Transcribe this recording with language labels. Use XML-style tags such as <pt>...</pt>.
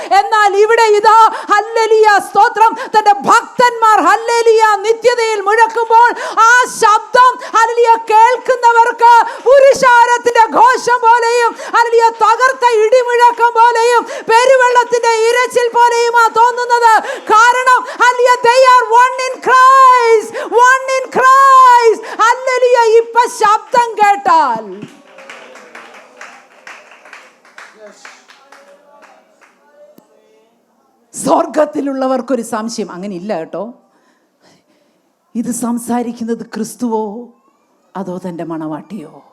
<ml>എന്നാൽ ഇവിടെ ഇതാ ഹല്ലേലൂയ, സ്തോത്രം, തന്റെ ഭക്തന്മാർ ഹല്ലേലൂയ നിത്യതയിൽ മുഴക്കുമ്പോൾ ആ ശബ്ദം ഹല്ലേലൂയ കേൾക്കുന്നവർക്ക് പുരുഷാരത്തിന്റെ ഘോഷം പോലെയും ഹല്ലേലൂയ തകർത്ത ഇടിമുഴക്കം പോലെയും പെരുവെള്ളത്തിന്റെ ഇരച്ചിൽ പോലെയുമാ തോന്നുന്നത്. കാരണം hallelujah</ml> <en>they are one in Christ, one in Christ.</en> <ml>Hallelujah. ഇപ്പ ശബ്ദം കേട്ടാൽ സ്വർഗത്തിലുള്ളവർക്കൊരു സംശയം. അങ്ങനെ ഇല്ല കേട്ടോ. ഇത് സംസാരിക്കുന്നത് ക്രിസ്തുവോ അതോ തൻ്റെ മണവാട്ടിയോ?</ml>